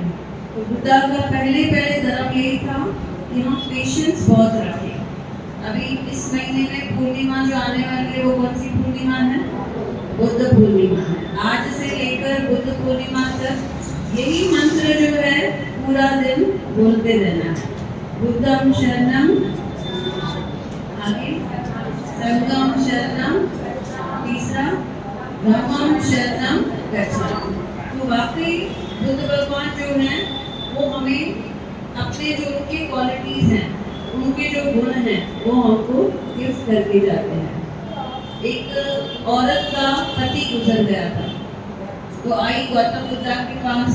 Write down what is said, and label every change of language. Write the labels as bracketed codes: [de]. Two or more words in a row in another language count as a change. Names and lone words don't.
[hi] तो बुद्धा का पहले धर्म यही था कि हम पेशेंस बहुत रखें। अभी इस महीने में पूर्णिमा जो आने वाली है वो कौन सी पूर्णिमा है? बुद्ध पूर्णिमा है। आज से लेकर बुद्ध पूर्णिमा तक यही मंत्र जो है पूरा दिन बोलते रहना है। [pi] बुद्धं शरणं, आगे संघं शरणं, तीसरा धम्मं शरणं गच्छामि। [hi] तो वाकई बुद्ध भगवान जो हैं वो हमें अपने जो उनके क्वालिटीज हैं, उनके जो गुण हैं वो हमको गिफ्ट करके जाते हैं। एक औरत का पति गुजर गया था, तो आई गौतम बुद्धा के पास।